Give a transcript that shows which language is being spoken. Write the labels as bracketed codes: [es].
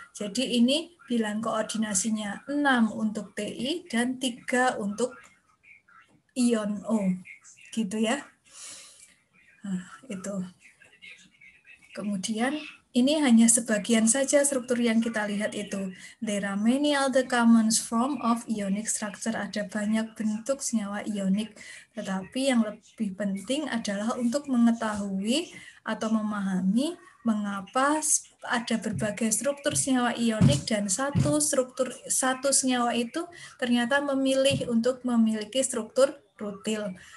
[id] Jadi ini bilangan koordinasinya 6 untuk Ti dan 3 untuk ion O. Gitu ya. Nah, itu. Kemudian ini hanya sebagian saja struktur yang kita lihat itu. [en] There are many other common form of ionic structure. [id] Ada banyak bentuk senyawa ionik. Tetapi yang lebih penting adalah untuk mengetahui atau memahami mengapa ada berbagai struktur senyawa ionik dan satu senyawa itu ternyata memilih untuk memiliki struktur rutil.